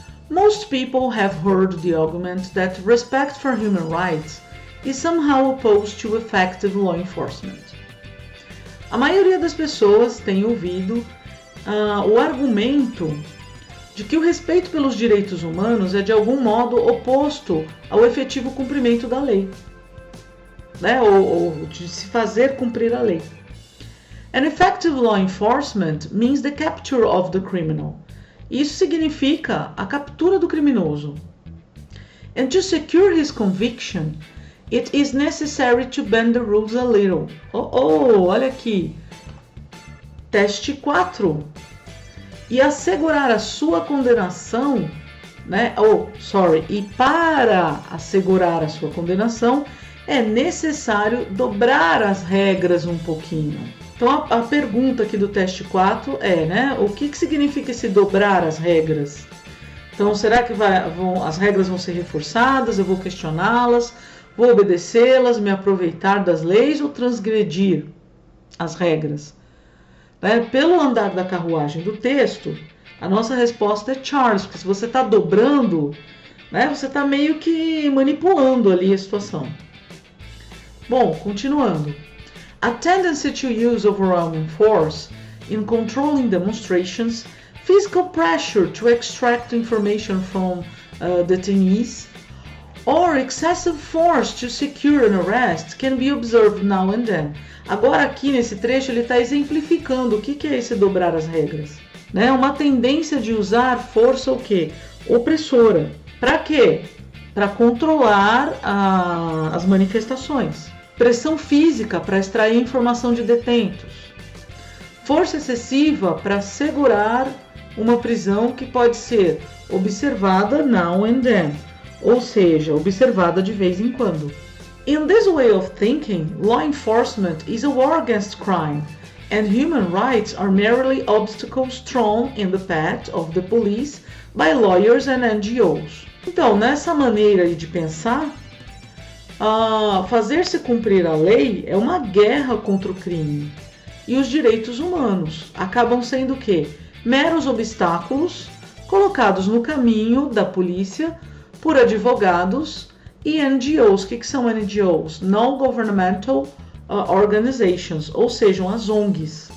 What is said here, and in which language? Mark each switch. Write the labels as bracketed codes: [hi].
[en] Most people have heard the argument that respect for human rights is somehow opposed to effective law enforcement. [pt] A maioria das pessoas tem ouvido o argumento de que o respeito pelos direitos humanos é de algum modo oposto ao efetivo cumprimento da lei, né? ou de se fazer cumprir a lei. [en] An effective law enforcement means the capture of the criminal. [pt] Isso significa a captura do criminoso. [en] And to secure his conviction, it is necessary to bend the rules a little. [pt] Olha aqui. Teste 4. E assegurar a sua condenação, né? E para assegurar a sua condenação, é necessário dobrar as regras um pouquinho. Então a pergunta aqui do teste 4 é, né? O que significa esse dobrar as regras? Então será que as regras vão ser reforçadas? Eu vou questioná-las? Vou obedecê-las? Me aproveitar das leis ou transgredir as regras? Pelo andar da carruagem do texto, a nossa resposta é Charles, porque se você está dobrando, né? Você está meio que manipulando ali a situação. Bom, continuando. [en] A tendency to use overwhelming force in controlling demonstrations, physical pressure to extract information from detainees, or excessive force to secure an arrest can be observed now and then. [pt] Agora aqui nesse trecho ele está exemplificando o que é esse dobrar as regras, né? Uma tendência de usar força o quê? Opressora. Para quê? Para controlar as manifestações. Pressão física para extrair informação de detentos. Força excessiva para segurar uma prisão que pode ser observada [en] now and then, [pt] ou seja, observada de vez em quando. [en] In this way of thinking, law enforcement is a war against crime, and human rights are merely obstacles thrown in the path of the police by lawyers and NGOs. [pt] Então, nessa maneira de pensar, fazer-se cumprir a lei é uma guerra contra o crime. E os direitos humanos acabam sendo o quê? Meros obstáculos colocados no caminho da polícia por advogados e NGOs. O que são NGOs? [en] Non-Governmental Organizations, [pt] ou sejam, as ONGs.